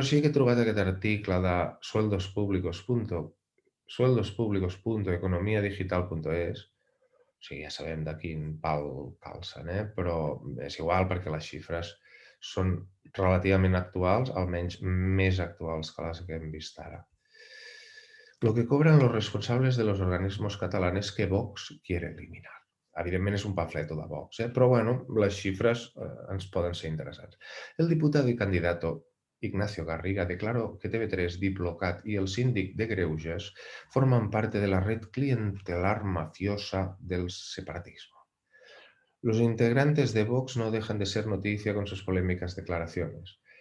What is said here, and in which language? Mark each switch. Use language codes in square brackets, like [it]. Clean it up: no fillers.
[ca] Però sí que he trobat aquest article de sueldospúblicos.economiadigital.es. O sigui, ja sabem de quin pal calcen, però és igual perquè les xifres són relativament actuals, almenys més actuals que les que hem vist ara. [es] Lo que cobran los responsables de los organismos catalanes que Vox quiere eliminar. [ca] Evidentment és un pamfleto de Vox, però bueno, les xifres ens poden ser interessants. [es] El diputado y candidato Ignacio Garriga declaró que TV3, Diplocat y el síndic de Greuges forman parte de la red clientelar mafiosa del separatismo. Los integrantes de Vox no dejan de ser noticia con sus polémicas declaraciones.